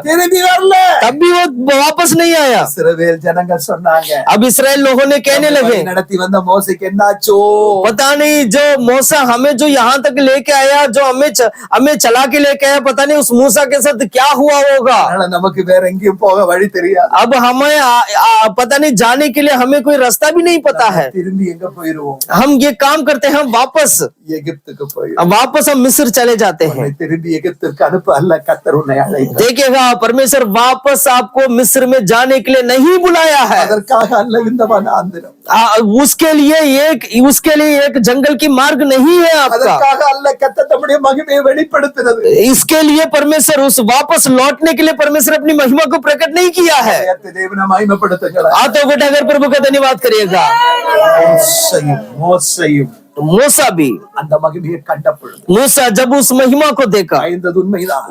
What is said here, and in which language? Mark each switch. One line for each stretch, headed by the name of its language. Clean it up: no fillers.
Tamil: திரும்பி வரல।
Hindi: तब भी वो वापस नहीं आया।
Tamil: இஸ்ரவேல் ஜனங்கள் சொன்னாங்க,
Hindi: अब इसराइल लोगों ने कहने लगे,
Tamil: நடத்தி வந்த மோசேக்கு என்னாச்சோ?
Hindi: पता नहीं जो मूसा हमें जो यहाँ तक लेके आया, जो हमें चला के लेके आया, पता नहीं उस मूसा के साथ क्या हुआ होगा।
Tamil: அதனால நமக்கு வேற எங்கேயும் போக வழி தெரியாது।
Hindi: अब हमें पता नहीं जाने के लिए हमें कोई रास्ता भी नहीं पता है।
Tamil: திரும்பி எங்க போயிருவோம்?
Hindi: हम ये काम करते हैं, हम वापस
Tamil: எகிப்துக்கு போயிருவோம்।
Hindi: हम मिस्र चले जाते हैं।
Tamil: உன்னை திரும்பி எகிப்திற்கு அனுப்ப அல்ல கர்த்தர் உன்னை அழைத்தார்।
Hindi: देखिएगा परमेश्वर वापस आपको मिस्र में जाने के लिए नहीं बुलाया है।
Tamil: அதற்காக அல்ல இந்த வனாந்திரம்,
Hindi: उसके लिए एक जंगल की मार्ग नहीं है आपका।
Tamil: அதற்காக அல்ல கர்த்தர் தம்முடைய மகிமையை வெளிப்படுத்தினது।
Hindi: इसके लिए परमेश्वर उस वापस लौटने के लिए परमेश्वर अपनी महिमा को प्रकट नहीं किया है।
Tamil: தேவனை மகிமைப்படுத்துங்களேன்।
Hindi: हाथों को उठाकर प्रभु का धन्यवाद करिएगा।
Tamil: மோசையும்
Hindi: तो मूसा भी,
Tamil: அந்த மகிமையை கண்ட பொழுது
Hindi: मूसा जब उस महिमा को देखा
Tamil: பயந்தது உண்மைதான்,